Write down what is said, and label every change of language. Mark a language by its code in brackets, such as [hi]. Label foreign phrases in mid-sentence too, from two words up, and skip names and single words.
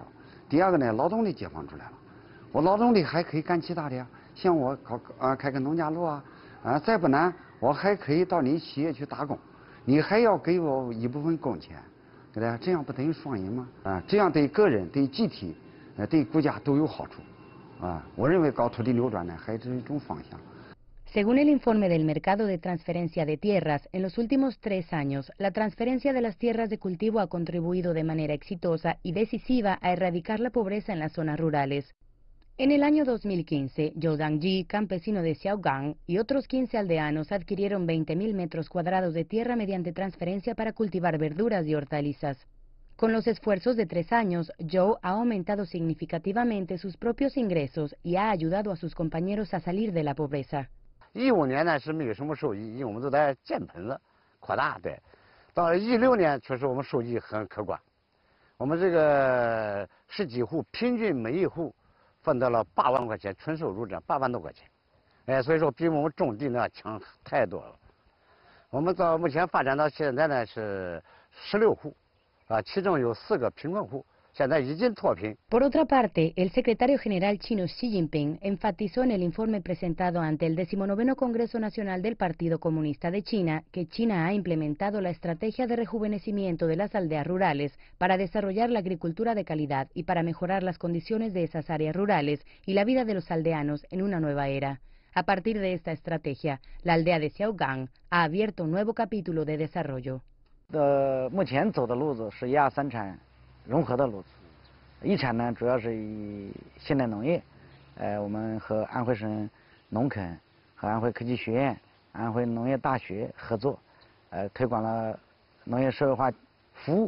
[zh] 第二个呢，劳动力解放出来了，我劳动力还可以干其他的呀，像我开个农家乐啊，再不难我还可以到你企业去打工，你还要给我一部分工钱，对不对？这样不等于双赢吗？这样对个人、对集体、对国家都有好处，我认为搞土地流转呢还是一种方向。 [es] Según el informe del mercado de transferencia de tierras, en los últimos 3 años, la transferencia de las tierras de cultivo ha contribuido de manera exitosa y decisiva a erradicar la pobreza en las zonas rurales. En el año 2015, Zhou Dangji, campesino de Xiaogang, y otros 15 aldeanos adquirieron 20.000 metros cuadrados de tierra mediante transferencia para cultivar verduras y hortalizas. Con los esfuerzos de 3 años, Joe ha aumentado significativamente sus propios ingresos y ha ayudado a sus compañeros a salir de la pobreza. [zh] 15 年呢是没有什么收益，因为我们都在建棚子扩大的。到16年，确实我们收益很可观。我们这个10几户，平均每一户分到了8万块钱，纯收入这8万多块钱。哎，所以说比我们种地呢强太多了。我们到目前发展到现在呢是16户，其中有4个贫困户。 [es] Por otra parte, el secretario general chino Xi Jinping enfatizó en el informe presentado ante el 19º Congreso Nacional del Partido Comunista de China que China ha implementado la estrategia de rejuvenecimiento de las aldeas rurales para desarrollar la agricultura de calidad y para mejorar las condiciones de esas áreas rurales y la vida de los aldeanos en una nueva era. A partir de esta estrategia, la aldea de Xiaogang ha abierto un nuevo capítulo de desarrollo. [zh] 融合的路子，一产呢主要是以现代农业，我们和安徽省农垦和安徽科技学院、安徽农业大学合作，推广了农业社会化服务。